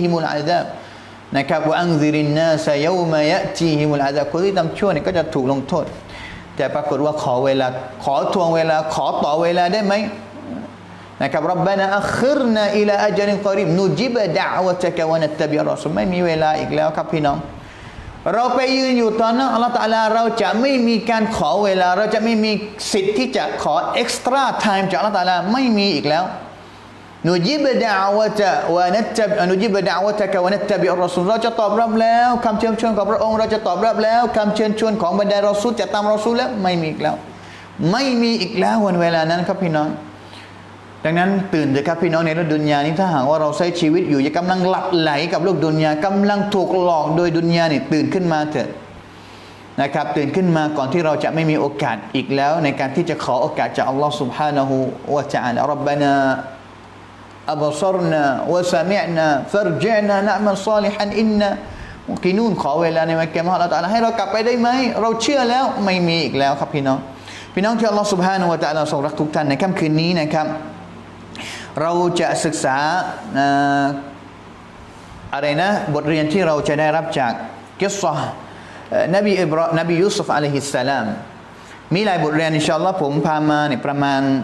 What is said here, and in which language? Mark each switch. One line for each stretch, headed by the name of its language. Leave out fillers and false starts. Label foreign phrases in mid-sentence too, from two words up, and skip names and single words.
Thai: มุลอาซาบนะครับ
Arabic: وأنذر الناس يوم يأتيهم العذاب
Thai: คนที่ทำชั่วเนี่ยก็จะถูกลงโทษแต่ปรากฏว่าขอเวลาขอทวงเวลาขอต่อเวลาได้ไหมนะครับ
Arabic: ربنا أخرنا إلى أجل قريب نجب دعوتك ونتبع الرسل
Thai: ไม่มีเวลาอีกแล้วครับพี่น้องเราไปยืนอยู่ตอนนั้น
Arabic: الله تعالى
Thai: เราจะไม่มีการขอเวลาเราจะไม่มีสิทธิ์ที่จะขอ
English: extra time
Thai: จาก
Arabic: الله تعالى
Thai: ไม่มีอีกแล้ว
Arabic: نجب دعوة ونت نجب دعوتك ونتبع الرسل
Thai: เราจะตอบรับแล้วคำเชิญชวนของพระองค์เราจะตอบรับแล้วคำเชิญชวนของบรรดารอซูลจะตามรอ ซูลแล้วไม่มีอีกแล้วไม่มีอีกแล้ววันเวลานั้นครับพี่น้องดังนั้นตื่นเถอะครับพี่น้องในโลกดุนยานี้ถ้าหากว่าเราใช้ชี วิตอยู่อย่ากำลังหลับไหลกับโลกดุนยากำลังถูกหลอกโดยดุนยานี่ตื่นขึ้นมาเถอะนะครับตื่นขึ้นมาก่อนที่เราจะไม่มีโอกาสอีกแล้วในการที่จะขอโอกาสจากอัลลอฮ์ سبحانه และ تعالى
Arabic: ربنا أبصرنا وسمعنا فارجعنا نعمل صالحا إنا موقنون
Thai: ขอเวลาในวันกิยามะฮ์
Arabic: الله تعالى
Thai: ให้เรากลับไปได้ไหมเราเชื่อแล้วไม่มีอีกแล้วครับพี่น้องที่อัลลอฮ์ سبحانه และ تعالى ทรงรักทุกท่านในค่ำคืนนี้นะครับเราจะศึกษา อะไรนะบทเรียนที่เราจะได้รับจากกิสซะห์นบียูซุฟ
Arabic: عليه السلام
Thai: มีหลายบทเรียน
Arabic: إن شاء الله
Thai: ผมพามาเนี่ยประมาณ